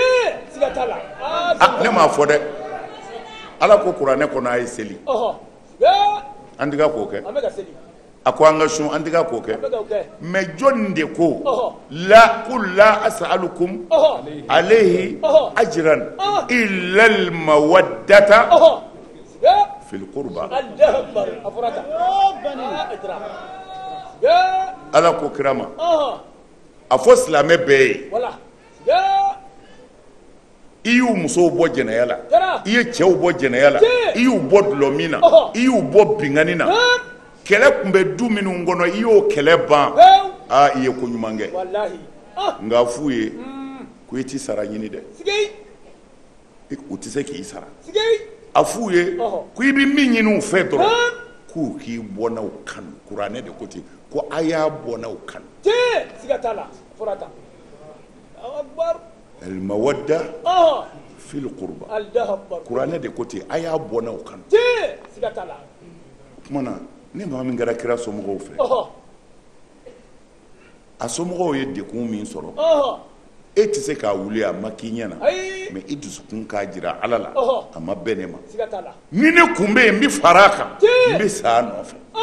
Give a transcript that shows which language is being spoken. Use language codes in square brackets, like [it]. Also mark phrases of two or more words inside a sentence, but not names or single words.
[bm] ne m'a fɔ dɛ ala ko kuranɛ kɔnɔ a ye seli an tɛ ka k'o kɛ a ko an ka sun an tɛ ka k'o kɛ mɛ jɔnni de ko [ar] لا أسألكم عليه أجرا إلا المودة في القربى [bm] ala ko kira ma a fɔ silamɛ bɛɛ ye i y'u musow bɔ jɛnɛya la i ye cɛw bɔ jɛnɛya la i y'u bɔ dulɔmin na i y'u bɔ binkani na kɛlɛ tun bɛ du minnu kɔnɔ i y'o kɛlɛ ban i ye ko ɲuman kɛ nka f'u ye ko i t'i sara ɲini dɛ u tɛ se k'i sara a f'u ye ko i bɛ min ɲini u fɛ dɔrɔn k'u k'i bɔnnaw kanu kuranɛ de ko ten ko a y'a bɔnnaw kanu [ar] المودة في القربى [bm] kuranɛ de ko ten a y'a bɔnnaw kanu o tuma na ni maa min kɛra kira somɔgɔw fɛ a somɔgɔw ye dekun min sɔrɔ e tɛ se k'a wuli a ma k'i ɲɛna mɛ i dusukun k'a jira ala la a ma bɛn ne ma ni ne kun bɛ yen n bɛ fara a kan n bɛ sa a nɔfɛ